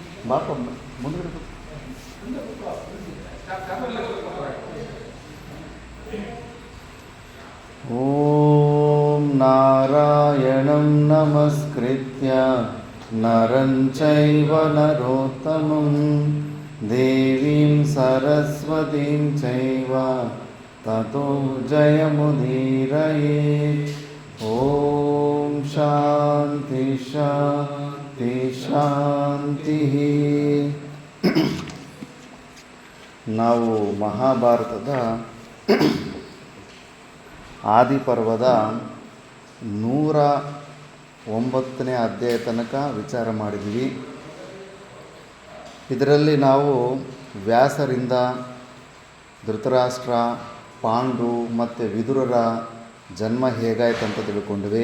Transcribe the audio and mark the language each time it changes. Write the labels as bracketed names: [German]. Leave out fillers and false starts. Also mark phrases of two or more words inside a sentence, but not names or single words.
[Kannada] ಬಾಪ ಮುಂದೆ [Sanskrit] ಓಂ ನಾರಾಯಣಂ ನಮಸ್ಕೃತ್ಯ ನರಂ ಚೈವ ನರೋತ್ತಮಂ ದೇವೀಂ ಸರಸ್ವತೀಂ ಚೈವ ತತೋ ಜಯಮುದೀರಯೇ. ಓಂ ಶಾಂತಿ ಶಾಂತಿ ಶಾಂತಿ. [Kannada] ನಾವು ಮಹಾಭಾರತದ ಆದಿಪರ್ವದ 109ನೇ ಅಧ್ಯಾಯ ತನಕ ವಿಚಾರ ಮಾಡಿದ್ವಿ. ಇದರಲ್ಲಿ ನಾವು ವ್ಯಾಸರಿಂದ ಧೃತರಾಷ್ಟ್ರ, ಪಾಂಡು ಮತ್ತು ವಿದುರರ ಜನ್ಮ ಹೇಗಾಯ್ತು ಅಂತ ತಿಳ್ಕೊಂಡ್ವಿ.